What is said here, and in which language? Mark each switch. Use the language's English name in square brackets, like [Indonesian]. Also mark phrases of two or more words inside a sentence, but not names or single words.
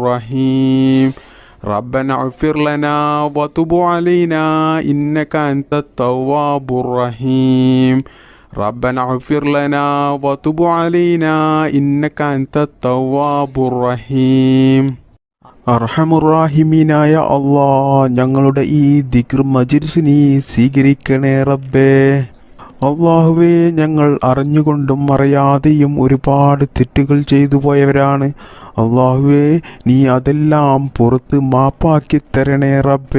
[Arabic] الرحيم ربنا اغفر لنا وتب علينا إنك أنت التواب الرحيم ربنا اغفر لنا وتب علينا إنك أنت التواب الرحيم [Malayalam] അർഹമുറാഹിമീനായ അല്ലാഹ്, ഞങ്ങളുടെ ഈ ദിക്ർ മജ്‌ലിസ് നീ സ്വീകരിക്കണേ റബ്ബേ. അല്ലാഹുവേ, ഞങ്ങൾ അറിഞ്ഞുകൊണ്ടും അറിയാതെയും ഒരുപാട് തെറ്റുകൾ ചെയ്തു പോയവരാണ്. അല്ലാഹുവേ, നീ അതെല്ലാം പുറത്ത് മാപ്പാക്കി തരണേ റബ്ബേ.